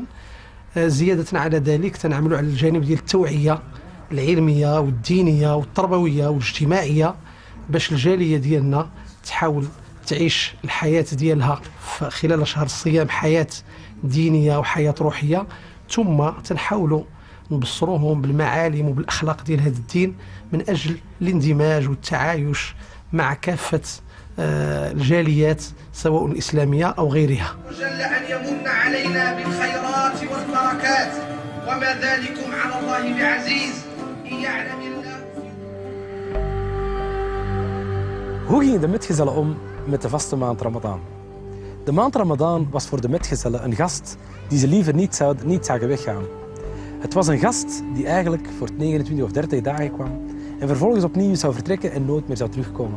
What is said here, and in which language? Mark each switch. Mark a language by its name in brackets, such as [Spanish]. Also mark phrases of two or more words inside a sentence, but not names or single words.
[Arabic] زيادة على ذلك تنعملوا على الجانب ديال التوعية العلمية والدينية والتربوية والاجتماعية باش الجالية ديالنا تحاول تعيش الحياة ديالها خلال شهر الصيام حياة دينية وحياة روحية، ثم تنحاولوا نبصروهم بالمعالم وبالأخلاق ديال هذا الدين من أجل الاندماج والتعايش مع كافة الجاليات سواء الإسلامية أو غيرها. جل أن يمن علينا بالخيرات والبركات وما ذلكم على الله بعزيز إن يعلم الله. [Dutch] Hoe gingen de metgezellen om met de vaste maand Ramadan? De maand Ramadan was voor de metgezellen een gast die ze liever niet zagen weggaan. Het was een gast die eigenlijk voor 29 of 30 dagen kwam en vervolgens opnieuw zou vertrekken en nooit meer zou terugkomen.